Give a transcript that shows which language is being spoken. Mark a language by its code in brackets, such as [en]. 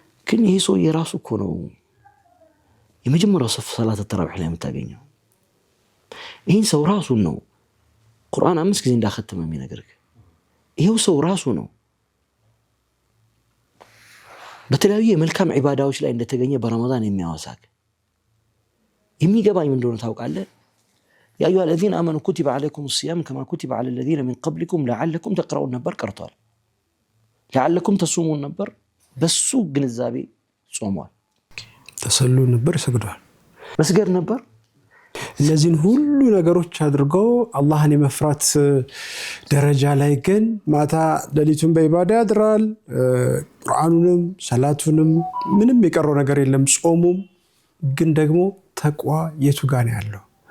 [am] ግን ይሄ ሰው የራሱ እኮ ነው የመጀመሪያው ሰፍ ሰላት ተራዊህ ላይ የምታገኘው። ይሄን ሰው ራሱን ነው ቁርአን 5 ጊዜ እንዳختመ የሚነግርህ። ይሄው ሰው ራሱ ነው በተለያዩ የመልካም ዒባዳዎች ላይ እንደተገኘ በረመዳን የሚያወሳክ። የሚገባኝ ምን እንደሆነ ታውቃለህ? [ar] ያ አዩሃ الذين آمنوا كتب عليكم الصيام كما كتب على الذين من قبلكم لعلكم تقرؤون [am] ነበር ቀርቷል። [ar] لعلكم تصومون [am] ነበር በሱ ግንዛቤ ጾሟል። ተሰሉ ነበር ሰግዷል። መስገድ ነበር። እነዚህን ሁሉ ነገሮች አድርገው አላህን የመፍራት ደረጃ ላይ ግን ማታ ሌሊቱን በኢባዳ ያድራል። ቁርአኑንም ሰላቱንም ምንም የቀረው ነገር የለም። ጾሙም ግን ደግሞ ተቅዋ የቱ ጋር ነው ያለው?